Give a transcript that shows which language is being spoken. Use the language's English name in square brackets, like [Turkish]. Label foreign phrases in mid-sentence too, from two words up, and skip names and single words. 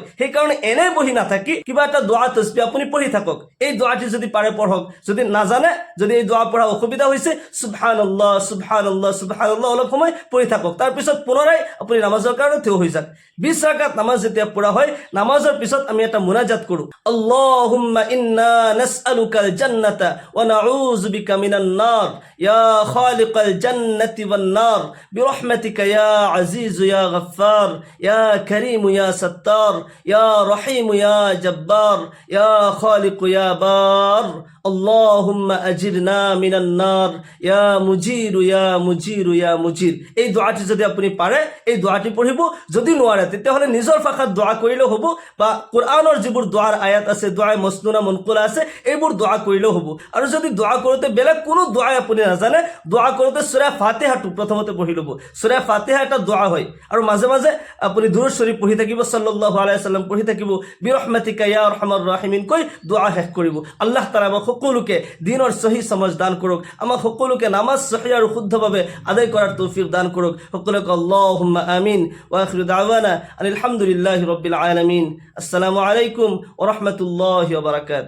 [Assamese] সেইকাৰণে এনেই বহি নাথাকি কিবা এটা দোৱা তসবিহ আপুনি পঢ়ি থাকক। এই দোৱাটি যদি পাৰে পঢ়ক, যদি নাজানে, যদি এই দোৱা পঢ়া অসুবিধা হৈছে, [Arabic] سبحان الله سبحان الله سبحان الله [Assamese] অলপ সময় পঢ়ি থাকক। তাৰপিছত পুনৰাই আপুনি নামাজৰ কাৰণে থিয় হৈ যাওক। 20 ৰাকাত নামাজ যেতিয়া পঢ়া হয়, নামাজৰ পিছত আমি এটা মুনাজাত কৰোঁ, [Arabic] اللهم إنا نسألك الجنة ونعوذ بك من النار يا خالق الجنة والنار برحمتك يا عزيز يا غفار يا كريم يا ستار يا رحيم يا جبار يا خالق يا بار اللهم أجرنا من النار يا مجير يا مجير يا مجير. [Assamese] এই দোয়াটি যদি আপুনি পাৰে, এই দোয়াটি পঢ়িব। যদি নোৱাৰে, তেতিয়াহ'লে নিজৰ ভাষাত দোয়া কৰিলেও হ'ব, বা কোরআনৰ যিবোৰ দোৱাৰ আয়াত আছে, দোৱাই [Arabic] مسنونة منقولة [Assamese] আছে, এইবোৰ দোয়া কৰিলেও হ'ব। আৰু যদি দোয়া কৰোঁতে বেলেগ কোনো দোৱাই আপুনি নাজানে, দোয়া কৰোঁতে সূৰা ফাতিহাটো প্ৰথমতে পঢ়ি ল'ব। সূৰা ফাতিহা এটা দোয়া হয়। আৰু মাজে মাজে আপুনি দুৰুদ শৰীফ পঢ়ি থাকিব, [Arabic] صلى الله عليه وسلم [Assamese] পঢ়ি থাকিব, [Arabic] برحمتك يا أرحم الراحمين [Assamese] কৈ দোয়া শেষ কৰিব। আল্লাহ তাআলা আমাক সকলোকে দ্বীনৰ সহি সমজ দান কৰক, আমাক সকলোকে নামাজ সহি আৰু শুদ্ধভাৱে আদায় কৰাৰ তৌফিক দান কৰক। [Arabic] সকলোকে اللهم آمين. وآخر دعوانا الحمد لله رب العالمين السلام عليكم ورحمة الله وبركاته.